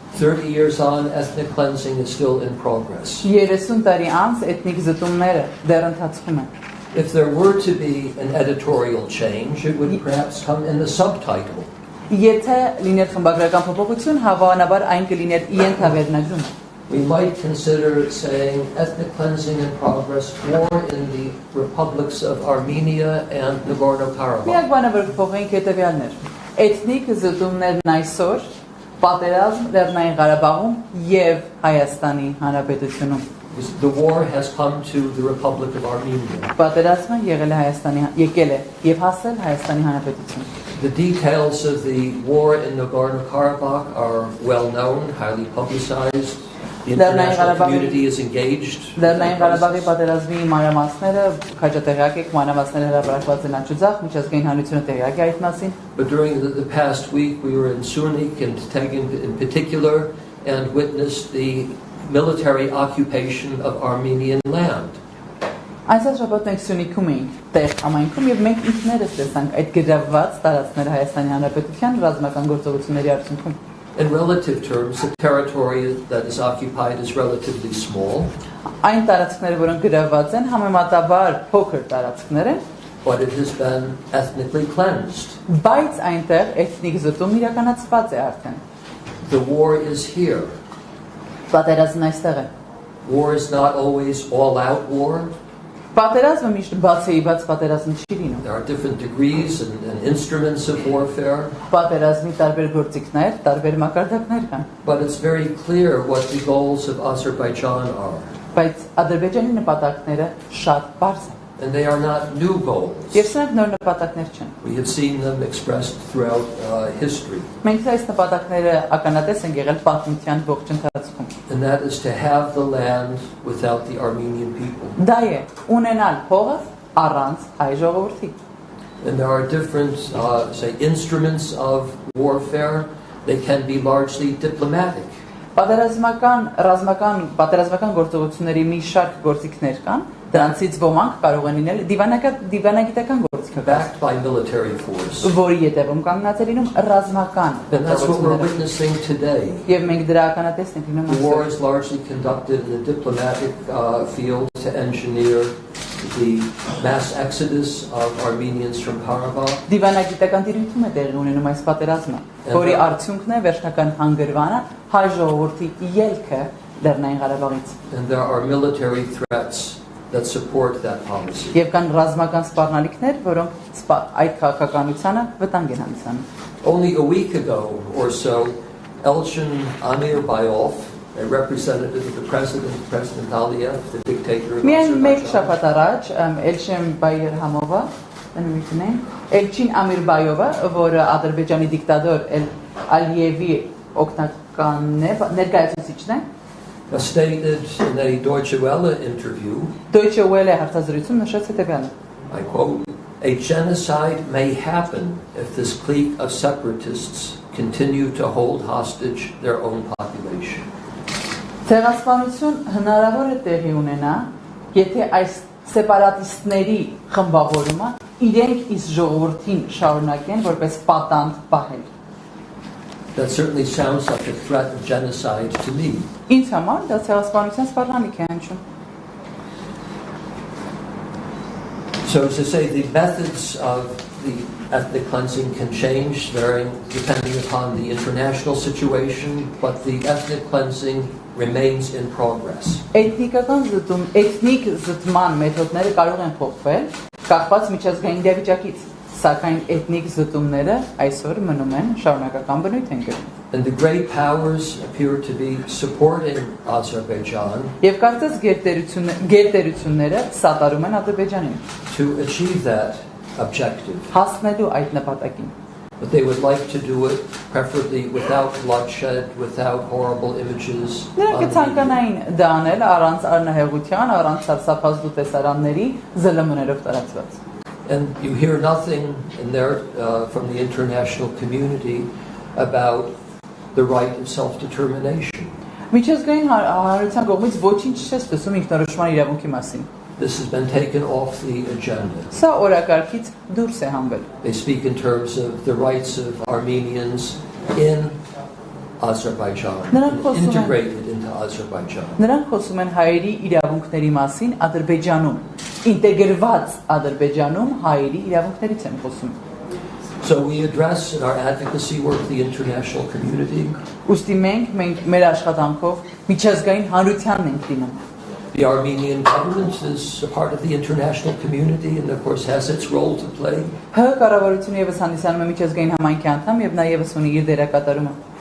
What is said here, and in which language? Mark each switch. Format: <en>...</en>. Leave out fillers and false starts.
<en>30 years on, ethnic cleansing is still in progress.</en> <hy>30 տարի անց էթնիկ զտումները դեռ ընթացքում են։</hy> <en>If there were to be an editorial change, it would perhaps come in the subtitle.</en> <hy>Եթե լիներ խմբագրական փոփոխություն, հավանաբար այն կլիներ ենթավերնագրում։</hy> <en>We might consider saying ethnic cleansing in progress, war in the republics of Armenia and Nagorno-Karabakh.</en> <hy>Միակ բանը, որ կփոխենք հետևյալն էր։ Էթնիկ զտումներն այսօր, պատերազմ Լեռնային Ղարաբաղում եւ Հայաստանի Հանրապետությունում։</hy> <en>The war has come to the Republic of Armenia.</en> <hy>Պատերազմը եկել է եւ հասել Հայաստանի Հանրապետություն։</hy> <en>The details of the war in Nagorno-Karabakh are well known, highly publicized. The international community is engaged.</en> <hy>Լեռնային Ղարաբաղի պատերազմի մանրամասները քաջատեղյակ եք, մանրամասները հրապարակված են աջուձախ, միջազգային հանրությունը տեղյակ է այդ մասին։</hy> <en>But during the past week we were in Sunik and Tegin in particular and witnessed the military occupation of Armenian land.</en> <hy>Այսօր շաբաթ մենք Սյունիքում էինք, տեղ համայնքում եւ մենք ինքներս տեսանք այդ գրավված տարածքները Հայաստանի Հանրապետության ռազմական գործողությունների արդյունքում։</hy> <en>In relative terms, the territory that is occupied is relatively small.</en> <hy>Այն տարածքները, որոնք գրավված են, համեմատաբար փոքր տարածքներ են,</hy> <en>but it has been ethnically cleansed.</en> <hy>Բայց այնտեղ էթնիկ զտում իրականացված է արդեն։</hy> <en>The war is here.</en> <hy>Պատերազմն այստեղ է։</hy> <en>War is not always all-out war.</en> <hy>Պատերազմը միշտ բացեիբաց պատերազմ չի լինում։</hy> <en>There are different degrees and instruments of warfare.</en> <hy>Պատերազմի տարբեր գործիքներ, տարբեր մակարդակներ կան։</hy> <en>But it's very clear what the goals of Azerbaijan are.</en> <hy>Բայց Ադրբեջանի նպատակները շատ բարձր են։</hy> <en>And they are not new goals.</en> <hy>Եվ սրանք նոր նպատակներ չեն։</hy> <en>We have seen them expressed throughout history.</en> <hy>Մենք այս նպատակները ականատես ենք եղել պատմության ողջ ընթացքում։</hy> <en>And that is to have the land without the Armenian people.</en> <hy>Դա է ունենալ հողը առանց հայ ժողովրդի։</hy> <en>And there are different say instruments of warfare. They can be largely diplomatic.</en> <hy>Պատերազմական գործողությունների մի շարք գործիքներ կան, դրանցից ոմանք կարող են լինել դիվանագիտական գործիքներ,</hy> <en>backed by military force.</en> <hy>Որի ետևում կանգնած է լինում ռազմական</hy> <en>And that's what we're witnessing today.</en> <hy>Եվ մենք դրա ականատեսն ենք լինում</hy> <en>The war is largely conducted in the diplomatic field to engineer the mass exodus of Armenians from Karabakh.</en> <hy>Դիվանագիտական դիրույթում է տեղի ունենում այս պատերազմը, որի արդյունքն է վերջնական հանգրվանը հայ ժողովրդի ելքը Լեռնային Ղարաբաղից։</hy> <en>And there are military threats that support that policy.</en> <hy>Եվ կան ռազմական սպառնալիքներ, որոնք այդ քաղաքականությանը վտանգ են հանդիսանում։</hy> <en>Only a week ago or so, Elchin Amirbayov, a representative of the President Aliyev, the dictator of</en> <hy>Միայն մեկ</hy> <en>Azerbaijan.</en> <hy>շաբաթ առաջ Էլչին Բայերհամովը, Էլչին Ամիրբայովը, որը Ադրբեջանի դիկտատոր Ալիևի օգնականն է, ներկայացուցիչն է,</hy> <en>stated in a Deutsche Welle interview,</en> <hy>Deutsche Welle հարցազրույցում նշեց հետևյալը.</hy> <en>I quote, "A genocide may happen if this clique of separatists continue to hold hostage their own population."</en> <hy>Ցեղասպանություն հնարավոր է տեղի ունենա, եթե այս սեպարատիստների խմբավորումը իրենք իսկ ժողովրդին շարունակեն որպես պատանդ պահել։</hy> <en>That certainly sounds like a threat of genocide to me.</en> <hy>Ինձ համար դա ցեղասպանության սպառնալիք է հնչում։</hy> <en>So as to say, the methods of the ethnic cleansing can change, varying depending upon the international situation, but the ethnic cleansing remains in progress.</en> <hy>Էթնիկ զտման մեթոդները կարող են փոխվել, կախված միջազգային իրավիճակից, սակայն էթնիկ զտումները այսօր մնում են շարունակական բնույթ են կրում։</hy> <en>And the great powers appear to be supporting Azerbaijan</en> <hy>Եվ կարծես գերտերությունները սատարում են Ադրբեջանին</hy> <en>to achieve that objective.</en> <hy>հասնելու այդ նպատակին։</hy> <en>But they would like to do it preferably without bloodshed, without horrible images.</en> <hy>Նրանք կցանկանային դա անել առանց արնահեղության, առանց սարսափազդու տեսարանների ԶԼՄ-ներով տարածված։</hy> <en>And you hear nothing in there from the international community about the right of self-determination.</en> <hy>Միջազգային հանրության կողմից ոչինչ չես տեսում ինքնորոշման իրավունքի մասին։</hy> <en>This has been taken off the agenda.</en> <hy>Սա օրակարգից դուրս է հանվել։</hy> <en>They speak in terms of the rights of Armenians in Azerbaijan, integrated into Azerbaijan.</en> <hy>Նրանք խոսում են հայերի իրավունքների մասին Ադրբեջանում, ինտեգրված Ադրբեջանում հայերի իրավունքներից են խոսում։</hy> <en>So we address in our advocacy work the international community.</en> <hy>Ուստի մենք մեր աշխատանքով միջազգային հանրությանն ենք դիմում։</hy> <en>The Armenian government is a part of the international community and of course has its role to play.</en> <hy>Հ կառավարությունը եւս հանդիսանում է միջազգային համայնքի անդամ եւ նա եւս ունի իր դերակատարումը։</hy>